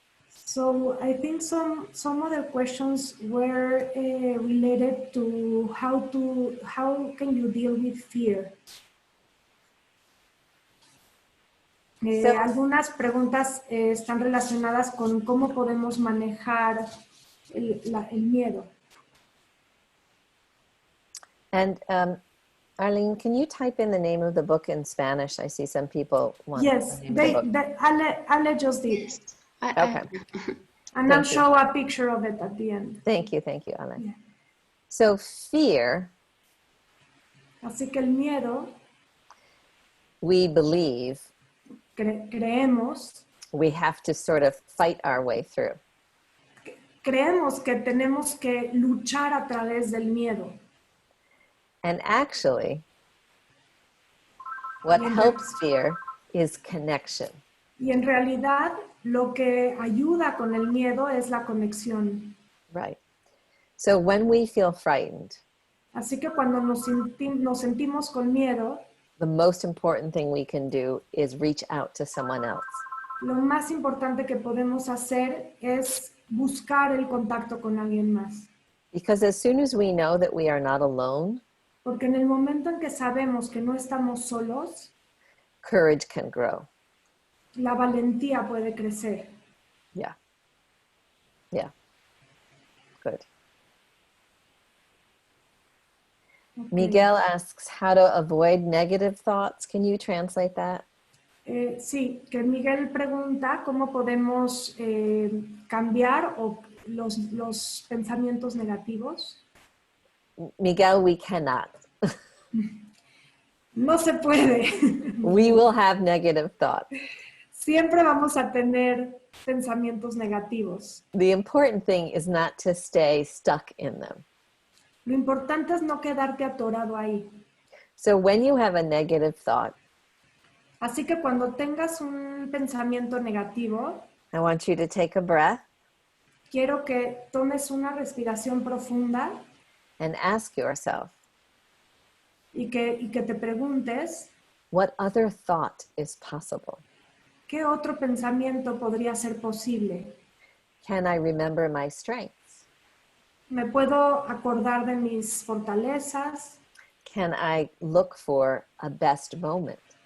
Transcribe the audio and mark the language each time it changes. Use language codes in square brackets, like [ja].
[en] So I think some other questions were related to how can you deal with fear. [es] Algunas preguntas están relacionadas con cómo podemos manejar el miedo. [en] And Arlene, can you type in the name of the book in Spanish? I see some people want Yes, the name of the book. Ale just did. Yes. Okay. And I'll show a picture of it at the end. Thank you, Arlene. Yeah. So fear, [es] Así que el miedo, [en] we believe [es] creemos [en] we have to sort of fight our way through. [es] creemos que tenemos que luchar a través del miedo. [en] And actually, what helps fear is connection. [es] Y en realidad, lo que ayuda con el miedo es la conexión. [en] Right. So when we feel frightened, [es] Así que cuando nos sentimos con miedo, [en] the most important thing we can do is reach out to someone else. [es] lo más importante que podemos hacer es buscar el contacto con alguien más. [en] Because as soon as we know that we are not alone, [es] Porque en el momento en que sabemos que no estamos solos, [en] courage can grow. [es] la valentía puede crecer. [en] Yeah. Yeah. Good. Okay. Miguel asks how to avoid negative thoughts. Can you translate that? [es] Sí, que Miguel pregunta cómo podemos cambiar los pensamientos negativos. [en] Miguel, we cannot. [es] No se puede. [en] We will have negative thoughts. [es] Siempre vamos a tener pensamientos negativos. [en] The important thing is not to stay stuck in them. [es] Lo importante es no quedarte atorado ahí. [en] So when you have a negative thought, [es] Así que cuando tengas un pensamiento negativo, [en] I want you to take a breath [es] quiero que tomes una respiración profunda [en] and ask yourself, [es] y que te preguntes, [en] what other thought is possible? [es] ¿qué otro pensamiento podría ser posible? [en] Can I remember my strengths? [es] ¿Me puedo acordar de mis fortalezas? [en] Can I look for a best moment?